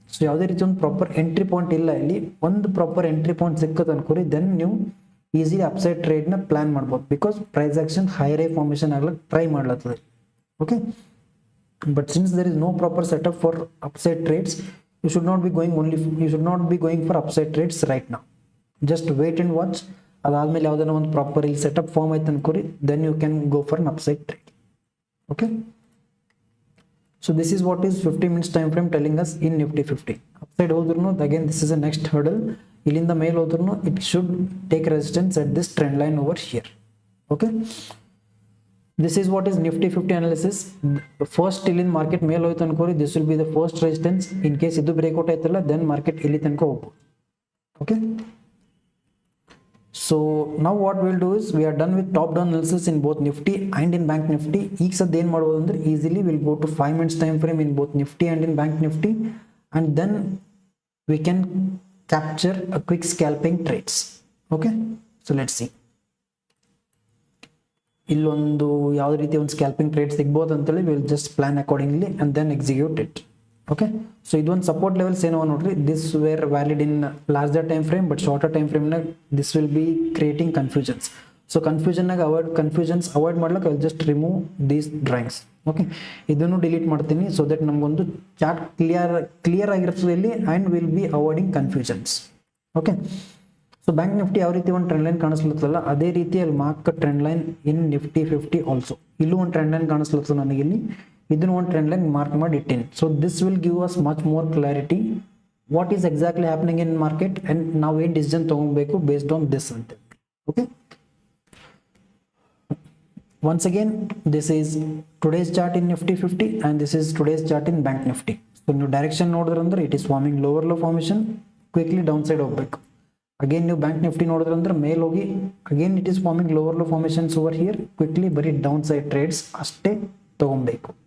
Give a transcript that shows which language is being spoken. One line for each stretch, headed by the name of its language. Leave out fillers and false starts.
Kannada: So ಯಾವುದೇ ರೀತಿ ಒಂದು ಪ್ರಾಪರ್ ಎಂಟ್ರಿ ಪಾಯಿಂಟ್ ಇಲ್ಲ ಇಲ್ಲಿ. ಒಂದು ಪ್ರಾಪರ್ ಎಂಟ್ರಿ ಪಾಯಿಂಟ್ ಸಿಕ್ಕತ್ ಅನ್ಕೋರಿ, ದೆನ್ ನೀವು ಈಸಿಲಿ ಅಪ್ಸೈಡ್ ಟ್ರೇಡ್ನ ಪ್ಲಾನ್ ಮಾಡ್ಬೋದು,
English: because price action higher high formation ಆಗ್ಲಿಕ್ಕೆ
Kannada: try ಮಾಡ್ಲತ್ತದೆ.
English: Okay, but since there is no proper setup for upside trades, you should not be going for upside trades right now. Just wait and watch.
Kannada: ಅದಾದ್ಮೇಲೆ ಯಾವುದನ್ನ ಒಂದು proper ಇಲ್ಲಿ setup form ಆಯ್ತು ಅನ್ಕೋರಿ,
English: Then you can go for an upside trade. Okay, so this is what is 15 minutes time frame telling us in Nifty 50. Upside hodrunu, again this is the next hurdle.
Kannada: Ilinda mail hodrunu,
English: it should take resistance at this trend line over here. Okay, this is what is Nifty 50 analysis. First till in market
Kannada: mail hoytu ankori,
English: this will be the first resistance. In case idu breakout aitalla, then market
Kannada: ಇಲ್ಲಿ ತನಕ ಹೋಗ್ಬೋದು.
English: Okay, so now what we'll do is, we are done with top down analysis in both Nifty and in Bank Nifty.
Kannada: ಈಗ ಸದ್ಯ ಏನು ಮಾಡ್ಬೋದು ಅಂದ್ರೆ,
English: easily we'll go to 5 minutes time frame in both Nifty and in Bank Nifty, and then we can capture a quick scalping trades. Okay, so let's see.
Kannada: ಇಲ್ಲೊಂದು ಯಾವುದೇ ರೀತಿ ಒಂದು scalping trade ಸಿಗ್ಬೋದು ಅಂತೇಳಿ will just plan accordingly and then execute it.
English: okay,
Kannada: so ಇದೊಂದು support levels ಏನವ ನೋಡ್ರಿ,
English: This were valid in larger time frame, but shorter time ಫ್ರೇಮ್ನಾಗ this will be creating confusions. So confusions avoid ಮಾಡ್ಲಿಕ್ಕೆ I will just remove these drawings.
Kannada: Okay, ಇದನ್ನು delete ಮಾಡ್ತೀನಿ, so that ನಮಗೊಂದು chart clear ಆಗಿರ್ತದೆ ಇಲ್ಲಿ, and
English: Will be avoiding confusions.
Kannada: Okay, so bank Nifty ಯಾವ ರೀತಿ ಒಂದು trend line ಕಾಣಿಸ್ಲತ್ತಲ್ಲ, ಅದೇ ರೀತಿ ಅಲ್ಲಿ ಮಾರ್ಕ್ ಟ್ರೆಂಡ್ ಲೈನ್ ಇನ್ ನಿಫ್ಟಿ 50 ಆಲ್ಸೋ. ಇಲ್ಲೂ ಒಂದು ಟ್ರೆಂಡ್ ಲೈನ್ ಕಾಣಿಸ್ಲತ್ತದ ನನಗೆ ಇಲ್ಲಿ, ಇದನ್ನು ಒಂದು ಟ್ರೆಂಡ್ ಲೈನ್ ಮಾರ್ಕ್ ಮಾಡಿ ಇಟ್ಟಿನಿ.
English: so this will give us much more clarity what is exactly happening in market, and
Kannada: ನಾವು ಏನು ಡಿಸಿಷನ್ ತಗೋಬೇಕು
English: Based on this ಅಂತ. Okay, once again this is today's chart in Nifty 50 and this is today's chart in Bank Nifty. So new direction ನೋಡಿದ್ರೆ ಅಂದ್ರೆ it is forming lower low formation,
Kannada: quickly downside ಹೋಗ್ಬೇಕು.
English: Again
Kannada: ನೀವು bank Nifty ನೋಡಿದ್ರೆ ಅಂದ್ರೆ ಮೇಲ್ ಹೋಗಿ
English: again it is forming lower low formations over here, quickly ಬರೀ downside trades ಅಷ್ಟೇ ತಗೊಬೇಕು.